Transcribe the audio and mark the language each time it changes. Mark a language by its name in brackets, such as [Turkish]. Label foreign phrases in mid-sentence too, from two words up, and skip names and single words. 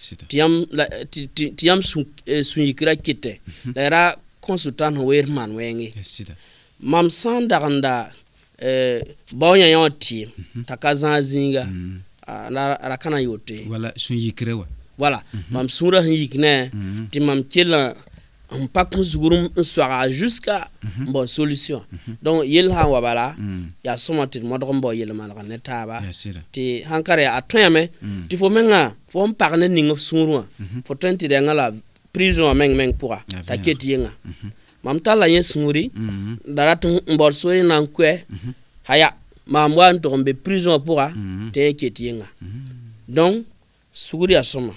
[Mossi] tɩ yãmb sũ-yikra kɩtɛ la ra kõ sʋtãan sẽn weer maan wɛɛngẽ mam sã n dag n da bao yã yã wã tɩɩm t'a ka zãag zĩiga ra ka na yote wala sũ-yikra wa voilà mam sũurã sẽn yik ne tɩ mam kell n pa kõ zugr n soaga jusqu'à n bao [French] solution donc [Mossi] yell sã n wa bala yaa sõma tɩ d modg n bao yel-maneg ne taaba tɩ sãn ka a tõeame tɩ fo menga fo n pag ne ning f sũur wã fo tõe n tɩ rẽngã la prison wã meng pʋga t'a ket yẽnga mam talla yẽ sũuri da rat n baood soore na n koɛ haya maam wa n tog n be prison wã pʋga tɩ yẽ ket yẽnga donc sugr yaa sõma